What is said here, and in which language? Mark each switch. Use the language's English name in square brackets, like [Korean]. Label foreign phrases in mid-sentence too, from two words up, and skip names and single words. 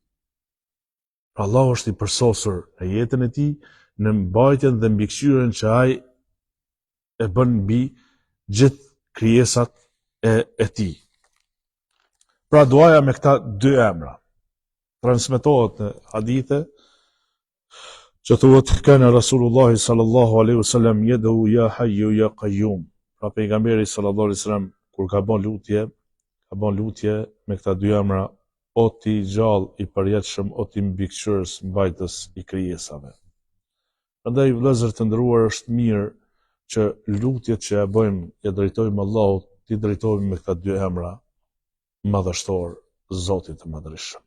[Albanian] Pra Allahu është i përsosur në jetën e tij, në mbajtjen dhe mbikëqyrjen që ai e bën mbi gjithë krijesat e tij. Pra duaja me këta dy emra transmetohet në hadithe që thuhet [Arabic] كان رسول الله صلى الله عليه وسلم يدعو يا حي يا قيوم. [Albanian] Pra pejgamberi [Arabic] صلى الله عليه وسلم [Albanian] kur ka bën lutje me këta dy emra, o ti gjallë i përjetshëm, o ti mbikëqyrës, mbajtës i krijesave. Prandaj vëllezër të nderuar, është mirë që lutjet që ja bëjmë, ja drejtojmë Allahut, ti drejtojmë me këta dy emra madhështor, Zotit të Madhërisëm.